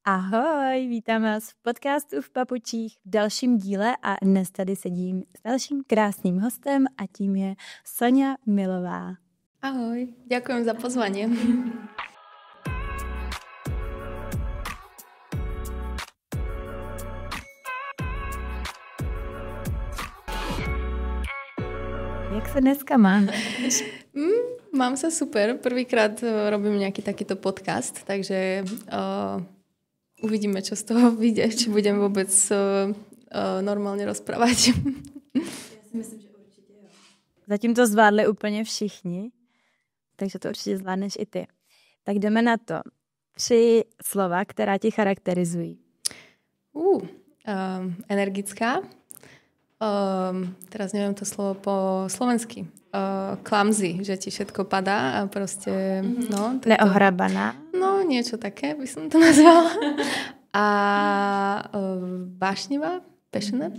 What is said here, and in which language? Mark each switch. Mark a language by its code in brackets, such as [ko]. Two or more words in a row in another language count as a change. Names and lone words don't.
[cs] Ahoj, vítám vás v podcastu v papučích v dalším díle a dnes tady sedím s dalším krásným hostem a tím je Soňa Milová. [sk] Ahoj, ďakujem za pozvanie. [cs] Jak se dneska máš? [sk] Mám sa super. Prvýkrát robím nejaký takýto podcast, takže uvidíme, čo z toho vyjde, či budem vôbec normálně rozprávať. [cs] Já si myslím, že určitě jo. Zatím to zvládli úplně všichni, takže to určitě zvládneš i ty. Tak jdeme na to. 3 slova, která ti charakterizují. [sk] Energická. Teraz neviem to slovo po slovensky. Clumsy, že ti všetko padá a proste... No, Neohrabaná. No, niečo také by som to nazvala. A vášnivá, passionate.